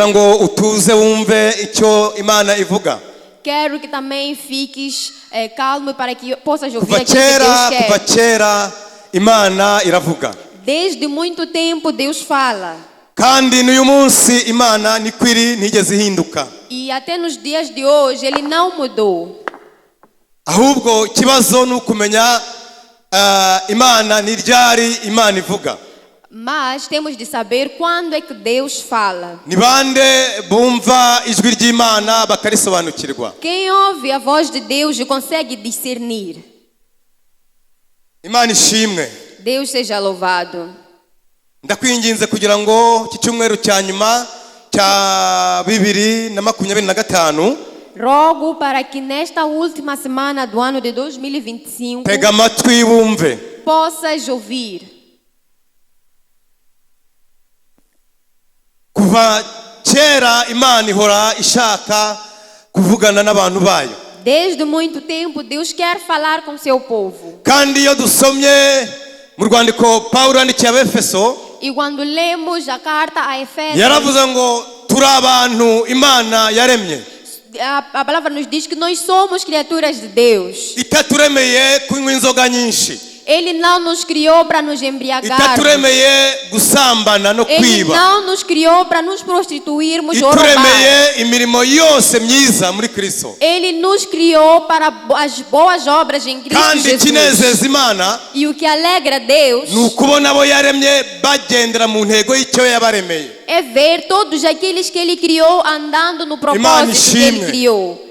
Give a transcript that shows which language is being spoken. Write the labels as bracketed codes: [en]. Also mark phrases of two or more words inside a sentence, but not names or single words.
[pt] Quero que também fiques calmo para que possas ouvir aquilo que Deus quer. Desde muito tempo Deus fala. E até nos dias de hoje Ele não mudou. [rw] Ahubwo kibazo nukumenya Imana ni ryari Imana ivuga. [pt] Mas temos de saber quando é que Deus fala. Quem ouve a voz de Deus e consegue discernir. Deus seja louvado. [rw] Ndakwinginze kugira ngo iki cyumweru cya nyuma cya 2025 [pt] rogo para que nesta última semana do ano de 2025 [rw] tega amatwi wumve. [pt] Possas ouvir. [rw] Kuva kera Imana ihora ishaka kuvugana n'abantu bayo. [pt] Desde muito tempo Deus quer falar com seu povo. [rw] Kandi iyo dusomye mu rwandiko Paulo yandikiye Abefeso, [pt] e quando lemos a carta a Efésios, [rw] yaravuze ngo turi abantu Imana yaremye. [pt] A palavra nos diz que nós somos criaturas de Deus. [rw] Itaturemeye kunywa inzoga nyinshi. [pt] Ele não nos criou para nos embriagar. Ele não nos criou para nos prostituirmos ou roubar. Ele nos criou para as boas obras em Cristo Jesus. E o que alegra Deus é ver todos aqueles que Ele criou andando no propósito que Ele criou.